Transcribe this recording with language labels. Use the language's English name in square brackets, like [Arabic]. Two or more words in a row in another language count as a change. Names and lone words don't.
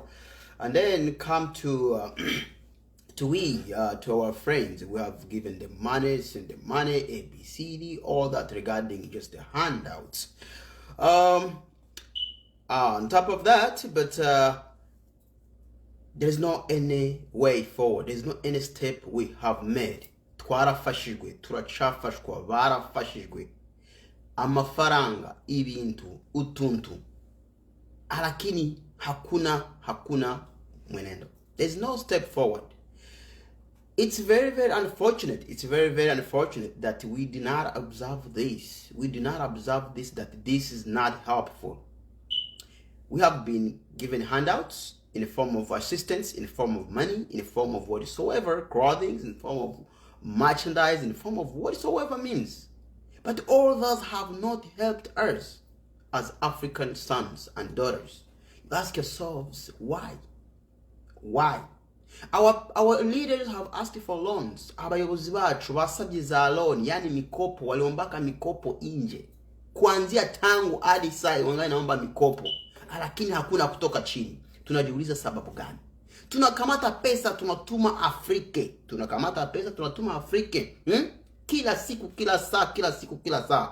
[English] And then come to to our friends, we have given them money, send them money, ABCD, all that regarding just the handouts. On top of that, but there's not any way forward. There's not any step we have made. [Kinyarwanda] Twarafashijwe, turachafashwa, barafashijwe. Amafaranga, ibintu, utuntu. [Swahili] Alakini hakuna mwenendo. [English] There's no step forward. It's very, very unfortunate. It's very, very unfortunate that we did not observe this. We did not observe this, that this is not helpful. We have been given handouts in the form of assistance, in the form of money, in the form of whatsoever, clothing, in the form of merchandise, in the form of whatsoever means. But all those have not helped us as African sons and daughters. You ask yourselves, why? Why? Our leaders have asked for loans. [Kinyarwanda] Abayobozi bacu basabye za loan, [Swahili] yani mikopo, waliombaka mikopo nje. Kuanzia tangu hadi sai wangai naomba mikopo. Lakini hakuna kutoka chini. Tunajiuliza sababu gani? Tunakamata pesa tunatuma Afrika. Kila siku, kila saa.